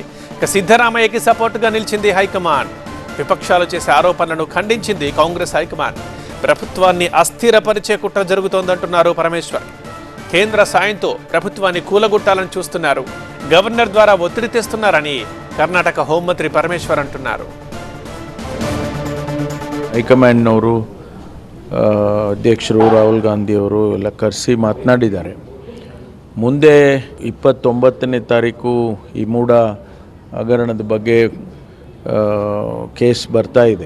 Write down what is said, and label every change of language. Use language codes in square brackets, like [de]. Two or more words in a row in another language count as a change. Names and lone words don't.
[te] ఇక సిద్ధరామయ్యకి సపోర్టుగా నిలిచింది హైకమాండ్. విపక్షాలు చేసే ఆరోపణలను ఖండించింది కాంగ్రెస్ హైకమాండ్. ప్రభుత్వాన్ని అస్థిరపరిచే కుట్ర జరుగుతోందంటున్నారు పరమేశ్వర్. కేంద్ర సాయంతో ప్రభుత్వాన్ని కూలగొట్టాలని చూస్తున్నారు, గవర్నర్ ద్వారా ఒత్తిడి తెస్తున్నారని కర్ణాటక హోంమంత్రి పరమేశ్వర్ అంటున్నారు. [kn] ಹೈಕಮಾಂಡ್ನವರು ಅಧ್ಯಕ್ಷರು ರಾಹುಲ್ ಗಾಂಧಿಯವರು ಎಲ್ಲ ಕರೆಸಿ ಮಾತನಾಡಿದ್ದಾರೆ. ಮುಂದೆ 29ನೇ ತಾರೀಕು ಈ ಮೂಡ ಹಗರಣದ ಬಗ್ಗೆ ಕೇಸ್ ಬರ್ತಾ ಇದೆ.